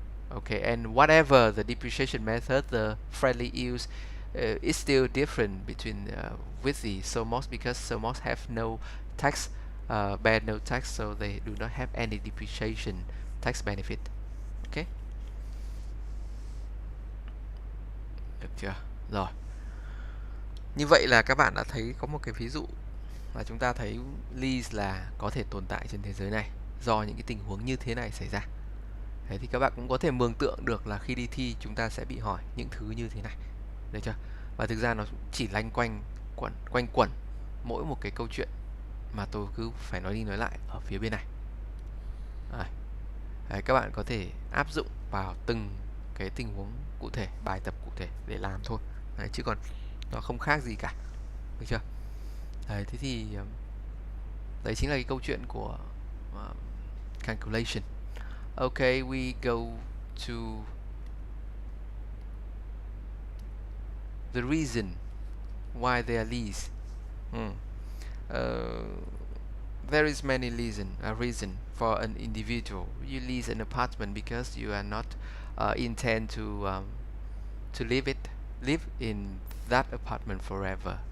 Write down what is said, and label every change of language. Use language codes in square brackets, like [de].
[en] Okay, and whatever the depreciation method the friendly use is still different between with the SOMOS, because SOMOS have no tax, bear no tax, so they do not have any depreciation tax benefit. [vi] Okay, được chưa? Rồi, như vậy là các bạn đã thấy có một cái ví dụ là chúng ta thấy lease là có thể tồn tại trên thế giới này do những cái tình huống như thế này xảy ra. Thế thì các bạn cũng có thể mường tượng được là khi đi thi chúng ta sẽ bị hỏi những thứ như thế này, được chưa? Và thực ra nó chỉ lanh quanh quẩn mỗi một cái câu chuyện mà tôi cứ phải nói đi nói lại ở phía bên này. Đấy, các bạn có thể áp dụng vào từng cái tình huống cụ thể, bài tập cụ thể để làm thôi. Đấy, chứ còn nó không khác gì cả, được chưa? Đấy, thế thì đấy chính là cái câu chuyện của calculation. [en] Okay, we go to the reason why they are leased. There is many reason for an individual. You lease an apartment because you are not intend to live in that apartment forever.